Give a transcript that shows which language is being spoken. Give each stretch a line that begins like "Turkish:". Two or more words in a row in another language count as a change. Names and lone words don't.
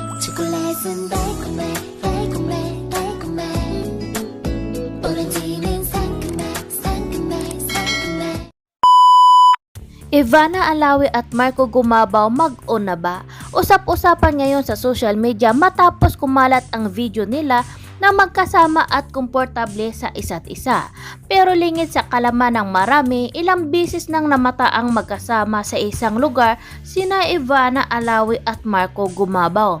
Korean: 초콜릿은 달콤해 달콤해 달콤해 오렌지는 상큼해 상큼해 상큼해.
Filipino: Ivana Alawi at Marco Gumabaw mag-o na ba? Usap-usapan ngayon sa social media matapos kumalat ang video nila na magkasama at komportable sa isa't isa. Pero lingid sa kalaman ng marami, ilang bisis nang namata ang magkasama sa isang lugar sina Ivana Alawi at Marco Gumabaw.